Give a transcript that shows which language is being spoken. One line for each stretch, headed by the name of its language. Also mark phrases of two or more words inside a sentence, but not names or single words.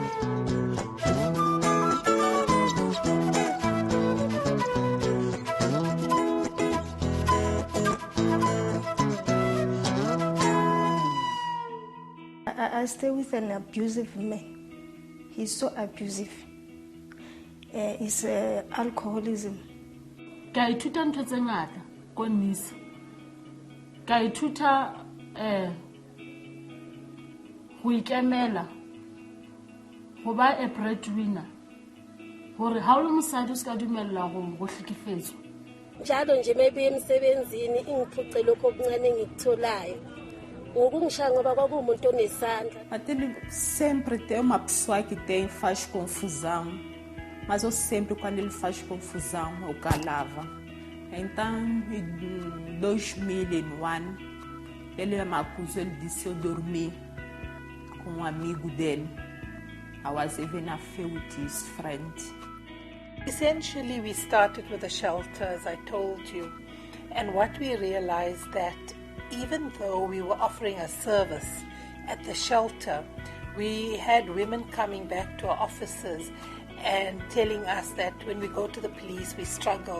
English: I stay with an abusive man. He's so abusive. It's alcoholism.
Southern Sotho: Ka ithuta ntho tse ngata ko NISAA. Ka ithuta ho ikemela, ho ba
English: a breadwinner,
Southern Sotho: hore ha o le mosadi o se ka dumella go hlekefetswa.
Zulu: Njalo nje maybe emsebenzini ingiphuce lokho okuncane ngikutholayo. Ngokungisha ngoba kwakumuntu onesandla.
Portuguese: Até sempre tem uma pessoa que faz confusão, mas eu sempre quando ele faz confusão eu calava. Então, em 2001, ele me acusou, ele disse eu dormi com um amigo dele.
English: I was even affair with his friend. Essentially, we started with a shelter, as I told you, and what we realized that even though we were offering a service at the shelter, we had women coming back to our offices and telling us that when we go to the police, we struggle.